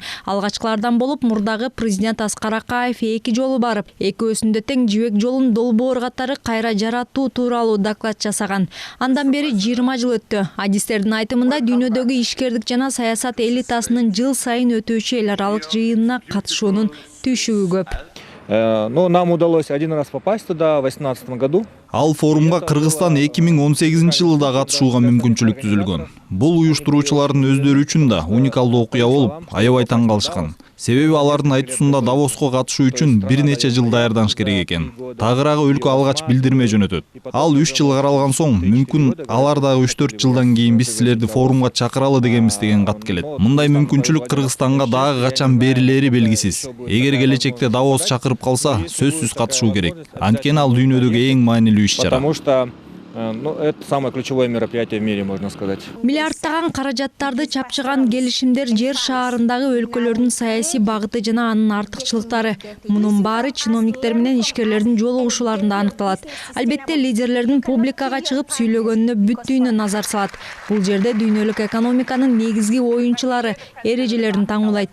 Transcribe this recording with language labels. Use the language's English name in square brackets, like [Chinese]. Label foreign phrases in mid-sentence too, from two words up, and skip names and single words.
[Kyrgyz] Алгачкылардан болуп мурдагы президент Аскар Акаев 2 жолу барып, экөөсүндө тең жибек жолун долбоор катары кайра жаратуу тууралуу доклад жасаган. Андан бери 20 жыл өттү. Адистердин айтымында дүйнөдөгү ишкердик жана саясат элитасынын жыл сайын өтүүчү эл аралык жыйынына катышуунун түйшүгү көп. [Russian] Но нам удалось один раз попасть туда в 2018 году. [Kyrgyz] Ал форумга Кыргызстан 2018 жылда катышууга мүмкүнчүлүк түзүлгөн. Бул уюштуруучулардын өздөрү үчүн да уникалдуу окуя болуп, аябай таң калышкан. Себеби алардын айтуусунда Давоско катышуу үчүн бир нече жыл даярданыш керек экен. Тагыраагы өлкө алгач билдирме жөнөтөт. Ал 3 жыл каралган соң, мүмкүн алар дагы 3-4 жылдан кийин биз силерди форумга чакыралы дегенбиз деген кат келет. Мындай мүмкүнчүлүк Кыргызстанга дагы качан берилери белгисиз. Эгер келечекте Давос чакырып калса, сөзсүз катышуу керек. Анткени ал дүйнөдөгү эң маанилүү иш-чара. [Russian] Потому что это самое ключевое мероприятие в мире, можно сказать. [Kyrgyz] Миллиардтаган каражаттарды чапчыган келишимдер жер шаарындагы өлкөлөрдүн саясий багыты жана анын артыкчылыктары. Мунун баары чиновниктер менен ишкерлердин жолугушууларында аныкталат. Албетте лидерлердин публикага чыгып сүйлөгөнүнө бүт дүйнө назар салат. Бул жерде дүйнөлүк экономиканын негизги оюнчулары эрежелерин таңуулайт.